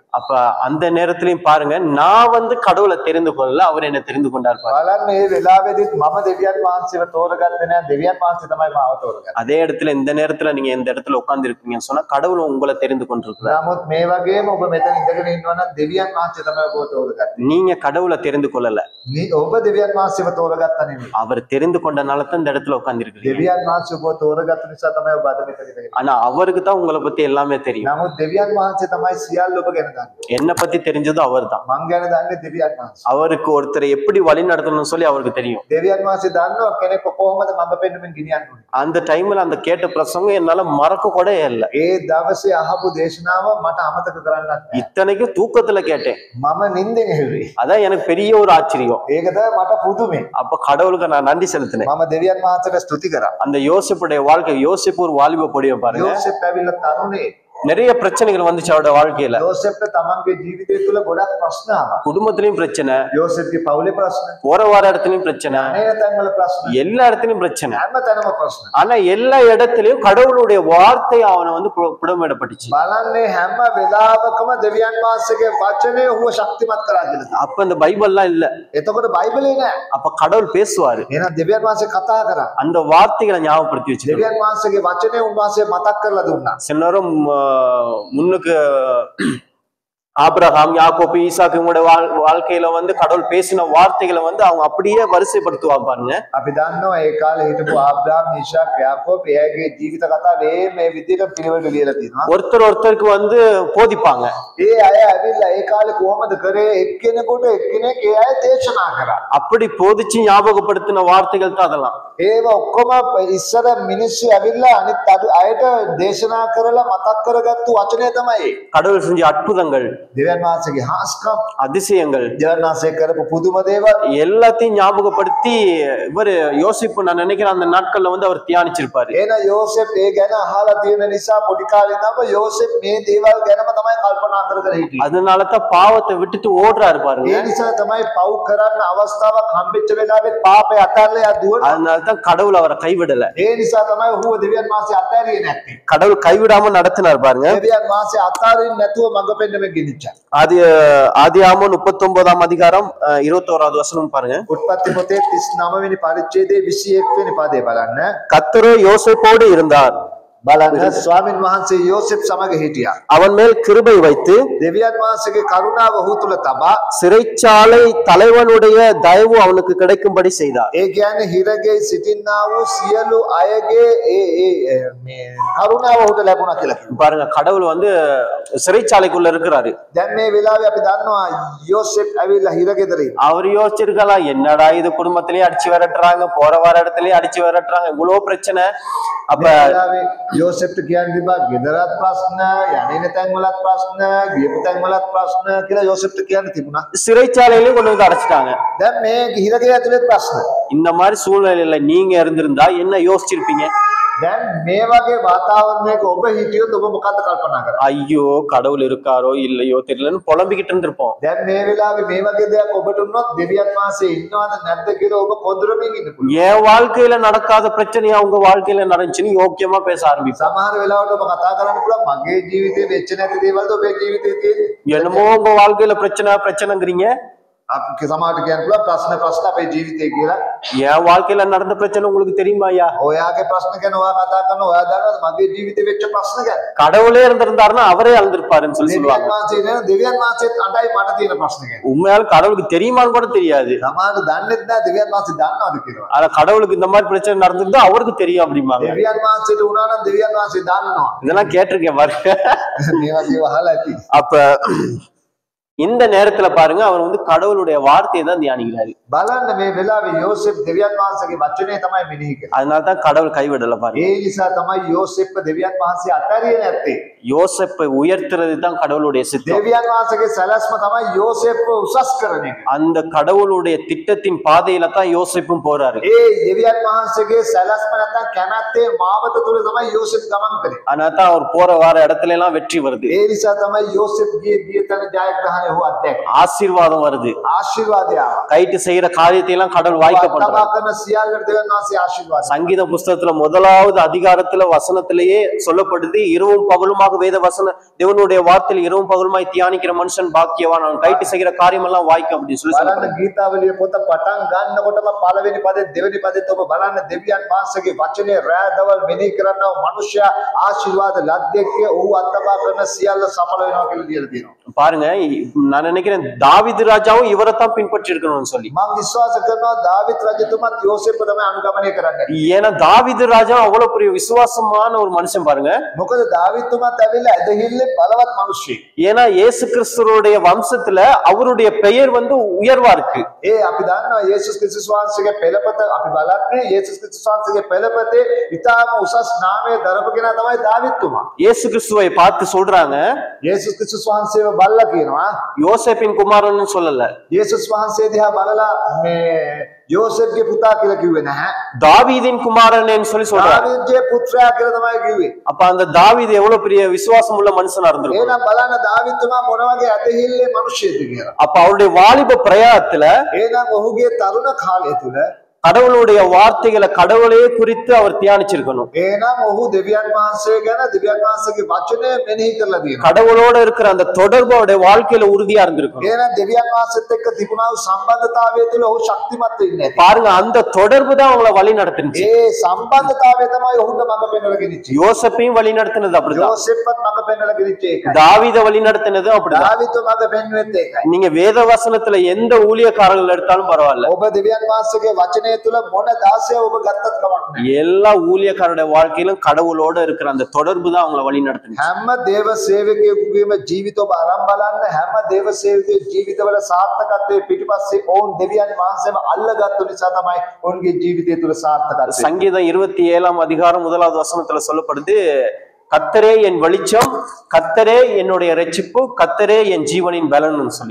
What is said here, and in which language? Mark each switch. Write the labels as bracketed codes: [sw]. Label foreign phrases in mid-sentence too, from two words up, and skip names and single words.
[ta] அப்ப அந்த நேரத்திலயும் பாருங்க நான் வந்து கடவுளை தெரிந்து கொள்ளல, அவர் என்ன தெரிந்து கொண்டார். [si] බලන්න මේ වෙලාවේදීත් මම දෙවියන් වහන්සේව තෝරගත්තේ නැහැ. දෙවියන් වහන්සේ තමයි මාව තෝරගත්තේ. [ta] அதே இடத்துல இந்த நேரத்துல நீங்க இந்த இடத்துல உட்கார்ந்து இருக்கீங்கன்னு சொன்னா கடவுள் உங்களை தெரிந்து கொண்டிருக்கிறார். [si] නමුත් මේ වගේම ඔබ මෙතන ඉඳගෙන ඉන්නවා නම් දෙවියන් වහන්සේ තමයි ඔබව තෝරගත්තේ. [ta] நீங்க கடவுளை தெரிந்து கொள்ளல, [si] ඔබ දෙවියන් වහන්සේව තෝරගත්තා නෙමෙයි. [ta] அவர் தெரிந்து கொண்டனால தான் இந்த இடத்துல உட்கார்ந்து இருக்கீங்க. [si] දෙවියන් වහන්සේ ඔබව තෝරගත්ත නිසා තමයි ඔබ අද මෙතන ඉඳගෙන. [ta] ஆனா அவருக்கு தான் உங்களை பத்தி எல்லாமே தெரியும். [si] නමුත් දෙවියන් වහන්සේ තමයි සියල්ල ඔබ ගැන දන්නේ. [ta] என்ன பத்தி தெரிஞ்சதும் அவர் தான். [si] මං ගැන දන්නේ දෙවියන් වහන්සේ. [ta] அவருக்கு ஒருத்தரை எப்படி வழி நடத்தணும்னு சொல்லி அவருக்கு தெரியும். [si] දෙවියන් වහන්සේ දන්නවා කෙනෙක් කොහොමද මම පෙන්නුමින් ගෙනියන්න ඕනේ. [ta] அந்த டைம்ல அந்த கேட்ட பிரசங்கம் என்னால மறக்க கூட இல்ல. [si] ඒ දවසේ අහපු දේශනාව මට අමතක කරන්නත් බැහැ. [ta] இத்தனைக்கும் தூக்கத்துல கேட்டேன். [si] මම නිින්දෙන් ඇහුවේ. [ta] அதான் எனக்கு பெரிய ஒரு ஆச்சரியம். [si] ඒක තමයි මට පුදුමේ. [ta] அப்ப கடவுளுக்கு நான் நன்றி செலுத்தினேன். [si] මම දෙවියන් වහන්සේට ස්තුති කරා. [ta] அந்த யோசேப்புடைய வாழ்க்கை, யோசேப்பு ஒரு வாலிப பொடியை பாருங்க. [si] යෝසෙෆ් ඇවිල්ලා තරුණේ. [ta] நிறைய பிரச்சனைகள் வந்துச்சு அவரோட வாழ்க்கையில. [si] යෝසෙෆ්ට තමන්ගේ ජීවිතය තුළ ගොඩක් ප්‍රශ්න ආවා. [ta] குடும்பத்திலயும் பிரச்சனை, [si] යෝසෙෆ්ගේ පවුලේ ප්‍රශ්න, [ta] போற வார இடத்துலயும் பிரச்சனை, [si] අනේක තැන්වල ප්‍රශ්න, [ta] எல்லா இடத்துலயும் பிரச்சனை. [si] හැම තැනම ප්‍රශ්න. [ta] ஆனா எல்லா இடத்துலயும் கடவுளுடைய வார்த்தை அவனை வந்து புடமிடப்பட்டுச்சு. [si] බලන්නේ හැම වෙලාවකම දෙවියන් වහන්සේගේ වචනේ ඔහුව ශක්තිමත් කරා කියලා. [ta] அப்ப இந்த பைபிள்லாம் இல்ல. [si] එතකොට බයිබලේ නෑ. [ta] அப்ப கடவுள் பேசுவாரு. [si] එහෙනම් දෙවියන් වහන්සේ කතා කරා. [ta] அந்த வார்த்தைகளை ஞாபகப்படுத்தி வச்சு [si] දෙවියන් වහන්සේගේ වචනේ උන්වහන්සේ මතක් කරලා දුන්නා. [ta] சில நேரம் முன்னுக்கு ஆபிரகாம், யாக்கோபு, ஈசாக்கு இவங்களோட வாழ்க்கையில வந்து கடவுள் பேசின வார்த்தைகளை வந்து அவங்க அப்படியே வரிசைப்படுத்துவாங்க பாருங்க. [si] අපි දන්නවා ඒ කාලේ හිටපු ආබ්‍රහම්, ඊසාක්, යාකෝබ් එයාගේ ජීවිත කතාවේ මේ විදිහට පිළිවෙලට ලියලා තියෙනවා. [ta] ஒருத்தருக்கு வந்து போதிப்பாங்க. [si] ඒ අය ඇවිල්ලා ඒ කාලේ කොහොමද කරේ එක්කෙනෙකුට එක්කෙනෙක් ඒ අය දේශනා කරා. [ta] அப்படி போதிச்சு ஞாபகப்படுத்தின வார்த்தைகள் தான் அதெல்லாம். [si] ඒව ඔක්කොම ඉස්සර මිනිස්සු ඇවිල්ලා අනිත් අයට දේශනා කරලා මතක් කරගත්තු වචනය තමයි. [ta] கடவுள் செஞ்ச அற்புதங்கள், [si] දෙවියන් වහන්සේගේ හාස්කම්, [ta] அதிசயங்கள், [si] දෙවියන් වහන්සේ කරපු පුදුම දේවල් [ta] எல்லாத்தையும் ஞாபகப்படுத்தி இவர் யோசிப்பு நான் நினைக்கிறேன் அந்த நாட்கள்ல வந்து அவர் தியானிச்சிருப்பாரு. [si] එන යෝසෙෆ් ඒ ගැන අහලා තියෙන නිසා පොඩි කාලේ ඉඳන්ම යෝසෙෆ් මේ දේවල් ගැනම තමයි කල්පනා කර කර හිටියේ. [ta] அதனால தான் பாவத்தை விட்டுட்டு ஓடுறாரு பாருங்க. [si] ඒ නිසා තමයි පව් කරන්න අවස්ථාවක් හම්බෙච්ච වෙලාවෙත් පාපේ අතල්ලා යා දුවන. [ta] அதனால தான் கடவுள் அவரை கைவிடல. [si] ඒ නිසා තමයි ඔහුව දෙවියන් වහන්සේ අත්හැරියේ නැත්තේ. [ta] கடவுள் கைவிடாம நடத்தினார் பாருங்க. [si] දෙවියන් වහන්සේ අත්හරින්න නැතුව මඟ පෙන්වමින් ගෙනිච්චා. [ta] ஆதியாகமம் 39ஆம் அதிகாரம் 21வது வசனம் பாருங்க. [si] උත්පත්ති පොතේ 39 වෙනි පරිච්ඡේදයේ 21 වෙනි පදේ බලන්න. [ta] கர்த்தரோ யோசேப்போடு இருந்தார். [si] බලන්න ස්වාමීන් වහන්සේ යෝසෙෆ් සමග හිටියා. [ta] அவன் மேல் கிருபை வைத்து [si] දෙවියන් වහන්සේගේ කරුණාව ඔහු තුල තබා [ta] சிறைச்சாலை தலைவனுடைய தயவு அவனுக்கு கிடைக்கும்படி செய்தார். [si] ඒ කියන්නේ හිරගේ සිටින්නා වූ සියලු අයගේ මේ කරුණාව ඔහුට ලැබුණා කියලා කියනවා. [ta] பாருங்க, கடவுள் வந்து சிறைச்சாலைக்குள்ள இருக்கிறாரு. [si] දැන් මේ වෙලාවේ අපි දන්නවා යෝසෙෆ් ඇවිල්ලා හිරගෙදර ඉන්නවා. [ta] அவர் யோசிச்சிருக்கலாம், என்னடா இது குடும்பத்திலேயே அடிச்சு விரட்டுறாங்க, போற வர இடத்துலயே அடிச்சு விரட்டுறாங்க, இவ்வளவு பிரச்சனை. அப்ப [si] යෝසෙෆ්ට කියන්නේ තිබා ගෙදරත් ප්‍රශ්න, යන්නේ තැන් වලත් ප්‍රශ්න, ගියපු තැන් වලත් ප්‍රශ්න කියලා යෝසෙෆ්ට කියන්න තිබුණා. [ta] சிறைச்சாலையிலே கொண்டு வந்து அடைச்சிட்டாங்க. [si] දැන් මේ හිරගේ ඇතුලේ ප්‍රශ්න. [ta] இந்த மாதிரி சூழ்நிலையில நீங்க இருந்திருந்தா என்ன யோசிச்சிருப்பீங்க? [si] දැන් මේ වගේ වාතාවරණයක ඔබ හිටියොත් ඔබ මොකක්ද කල්පනා කරන්නේ? [ta] ஐயோ கடவுள் இருக்காரோ இல்லையோ தெரியலன்னு புலம்பிக்கிட்டு இருந்திருப்போம். [si] දැන් මේ වෙලාවේ මේ වගේ දෙයක් ඔබට වුණොත් දෙවියන් වහන්සේ ඉන්නවද නැද්ද කියලා ඔබ කොඳුරමින් ඉන්න පුළුවන්. [ta] என் வாழ்க்கையில நடக்காத பிரச்சனையா உங்க வாழ்க்கையில நடந்துச்சுன்னு யோக்கியமா பேச ஆரம்பிப்போம். [si] සමහර වෙලාවට ඔබ කතා කරන්න පුළුවන් මගේ ජීවිතේ වෙච්ච නැති දේවල්ද ඔබේ ජීවිතේ තියෙන්නේ. [ta] என்னமோ உங்க வாழ்க்கையில பிரச்சனைங்கிறீங்க. [si] අපි සමාජයට කියන්න පුළුවන් ප්‍රශ්න අපේ ජීවිතේ කියලා. [ta] என் வாழ்க்கையில நடந்த பிரச்சனை உங்களுக்கு தெரியுமா ஐயா? [si] ඔයාගේ ප්‍රශ්න ගැන ඔයා කතා කරන ඔයා දන්නවද මගේ ජීවිතේ වෙච්ච ප්‍රශ්න ගැන? [ta] கடவுளே இருந்திருந்தாருன்னா அவரே அழுந்திருப்பாருன்னு சொல்லி சொல்லுவாங்க. [si] දෙවියන් වහන්සේත් අඬයි මට තියෙන ප්‍රශ්න ගැන. [ta] உண்மையால கடவுளுக்கு தெரியுமான்னு கூட தெரியாது. [si] සමහරවිට දන්නෙත් නැහැ දෙවියන් වහන්සේ දන්නවද කියලා. [ta] ஆனா கடவுளுக்கு இந்த மாதிரி பிரச்சனை நடந்திருந்தா அவருக்கு தெரியும் அப்படிம்பாங்க. [si] දෙවියන් වහන්සේට උනා නම් දෙවියන් වහන්සේ දන්නවා. [ta] இதெல்லாம் கேட்டிருக்கேன் பாருங்க. [si] මේ වගේ වහලා ඇති. [ta] அப்ப இந்த நேரத்துல பாருங்க அவர் வந்து கடவுளுடைய வார்த்தையை தான் தியானிக்கிறாரு. [si] බලන්න මේ වෙලාවේ යෝසෙෆ් දෙවියන් වහන්සේගේ වචනේ තමයි මෙනෙහි කරන්නේ. [ta] அதனால தான் கடவுள் கைவிடல பாருங்க. [si] ඒ නිසා තමයි යෝසෙෆ්ව දෙවියන් වහන්සේ අතරියේ නැත්තේ. [ta] யோசேப்பை உயர்த்துறது தான் கடவுளுடைய சித்தம். [si] දෙවියන් වහන්සේගේ සැලැස්ම තමයි යෝසෙෆ්ව උසස් කරන එක. [ta] அந்த கடவுளுடைய திட்டத்தின் பாதையில தான் யோசேப்பும் போறாரு. [si] ඒ දෙවියන් වහන්සේගේ සැලැස්ම නැත්නම් කැමැත්තේ මාවත තුල තමයි යෝසෙෆ් ගමන් කරේ. [ta] அதனால தான் அவர் போற வார இடத்துல எல்லாம் வெற்றி வருது. [si] ඒ නිසා තමයි යෝසෙෆ් ගිය තැන ජයග්‍රහණය හො අත්දැක. [ta] ஆசீர்வாதம் வருது. [si] ආශිර්වාදය ආවා. [ta] கைட்டு செய்யற காரியத்தை எல்லாம் கடவுள் வாய்க்க பண்றாரு. [si] කරන සියල්ලට දෙවියන් වහන්සේ ආශිර්වාද. [ta] சங்கீத புஸ்தகத்துல முதலாவது அதிகாரத்துல வசனத்திலேயே சொல்லப்படுது, இரவும் பகலுமாக வேத வசன தேவனுடைய வார்த்தையில் இரவும் பகலுமாய் தியானிக்கிற மனுஷன் பாக்கியவான், அவன் கைட்டு செய்கிற காரியம் எல்லாம் வாய்க்க அப்படின்னு சொல்லி [si] බලන්න ගීතාවලිය පොත පටන් ගන්නකොටම පළවෙනි පදේ දෙවෙනි පදේත් ඔබ බලන්න දෙවියන් වහන්සේගේ වචනේ රැඳවල් මෙනෙහි කරනව මනුෂ්‍ය ආශිර්වාද ලද්දෙක්ගේ ඔහු අත්දැක කරන සියල්ල සඵල වෙනවා කියලා ලියලා තියෙනවා. [ta] பாருங்க, நான் நினைக்கிறேன் தாவீது ராஜாவும் இவரைத்தான் பின்பற்றி இருக்கணும்னு சொல்லி. [si] මම විශ්වාස කරනවා දාවිත් රජතුමත් යෝසෙෆ්ව තමයි අනුගමනය කරන්නේ. [ta] ஏன்னா தாவீது ராஜா அவ்வளவு பெரிய விசுவாசமான ஒரு மனுஷன் பாருங்க. [si] මොකද දාවිත්තුමත් ඇවිල්ලා ඇදහිල්ලේ බලවත් මිනිස්සෙක්. [ta] ஏன்னா இயேசு கிறிஸ்துவோடைய வம்சத்துல அவருடைய பெயர் வந்து உயர்வா இருக்கு. [si] අපි දන්නවා යේසුස් ක්‍රිස්තුස් වහන්සේගේ පෙළපත අපි බලන්නේ යේසුස් ක්‍රිස්තුස් වහන්සේගේ පෙළපතේ ඉතාම උසස් නාමය දරපු කෙනා තමයි දාවිත්තුමා. [ta] இயேசு கிறிஸ்துவை பார்த்து சொல்றாங்க, [si] යේසුස් ක්‍රිස්තුස් වහන්සේව බලලා කියනවා [ta] யோசேப்பின் குமாரன்னு சொல்லல. [si] යේසුස් වහන්සේ දිහා බලලා මේ යෝසෙෆ්ගේ පුතා කියලා කිව්වේ නැහැ. [ta] தாவீதின் குமாரன்னு சொல்லி சொல்றாங்க. [si] දාවිද්ගේ පුත්‍රයා කියලා තමයි කිව්වේ. [ta] அப்ப அந்த தாவீது எவ்வளவு பெரிய விசுவாசம் உள்ள மனுஷனா இருந்திருக்கும். [si] එහෙනම් බලන්න දාවිත්තුමා මොන වගේ ඇදහිල්ලේ මිනිස්සෙක්ද කියලා. [ta] அப்ப அவருடைய வாலிப பிரயாணத்துல [si] එහෙනම් ඔහුගේ තරුණ කාලය තුල [ta] கடவுளுடைய வார்த்தைகளை கடவுளே குறித்து அவர் தியானிச்சிருக்கணும். [si] එහෙනම් ඔහු දෙවියන් වහන්සේ ගැන දෙවියන් වහන්සේගේ වචනය මෙනෙහි කරලා තියෙනවා. [ta] கடவுளோட இருக்கிற அந்த தொடர்பு அவருடைய வாழ்க்கையில உறுதியா இருந்திருக்கணும். [si] එහෙනම් දෙවියන් වහන්සේත් එක්ක තිබුණා වූ සම්බන්ධතාවය තුළ ඔහු ශක්තිමත් වෙන්නේ. [ta] பாருங்க, அந்த தொடர்பு தான் அவங்கள வழி நடத்துச்சு. [si] ඒ සම්බන්ධතාවය තමයි ඔහුට මඟ පෙන්වලා ගෙනිච්චේ. [ta] யோசேப்பையும் வழி நடத்தினது அப்படிதான். [si] යෝසෙෆ්වත් මඟ පෙන්වලා ගෙනිච්චේ ඒකයි. [ta] தாவீத வழி நடத்தினதும் அப்படிதான். [si] දාවිත් මඟ පෙන්වෙත් ඒකයි. [ta] நீங்க வேத வசனத்துல எந்த ஊழியக்காரர்கள் எடுத்தாலும் பரவாயில்ல, [si] ඔබ දෙවියන් වහන්සේගේ වචනය තුළ මොන දාසය ඔබ ගත්තත් කමක් නැහැ. [ta] எல்லா ஊழியக்காரருடைய வாழ்க்கையிலும் கடவுளோட இருக்கிற அந்த தொடர்பு தான் அவங்கள வழி நடத்துச்சு. [si] හැම දේව සේවකයෙකුගේම ජීවිත ඔබ අරන් බලන්න හැම දේව සේවකයේ ජීවිතවල සාර්ථකත්වයේ පිටිපස්සේ ඔවුන් දෙවියන් වහන්සේව අල්ලගත්තු නිසා තමයි ඔවුන්ගේ ජීවිතය තුළ සාර්ථකත්වය. [ta] சங்கீதம் 27 அதிகாரம் 1வது வசனத்துல சொல்லப்படுது, கர்த்தரே என் வெளிச்சம், கர்த்தரே என்னுடைய இரட்சிப்பு, கர்த்தரே என் ஜீவனின் பலன்னு சொல்லி.